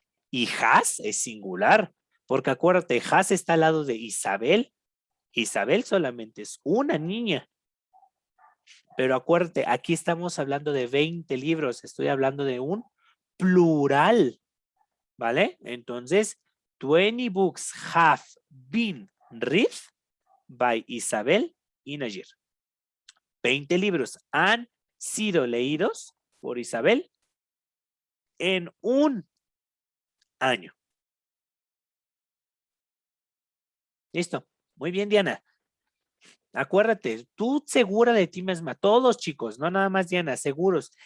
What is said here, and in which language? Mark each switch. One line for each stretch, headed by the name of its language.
Spanish: Y has es singular. Porque acuérdate, has está al lado de Isabel. Isabel solamente es una niña. Pero acuérdate, aquí estamos hablando de 20 libros. Estoy hablando de un plural. ¿Vale?
English: Entonces, 20 books have been read by Isabel in a year.
Spanish: 20 libros han sido leídos por Isabel en un año. Listo. Muy bien, Diana. Acuérdate, tú segura de ti misma, todos chicos, no nada más Diana, seguros.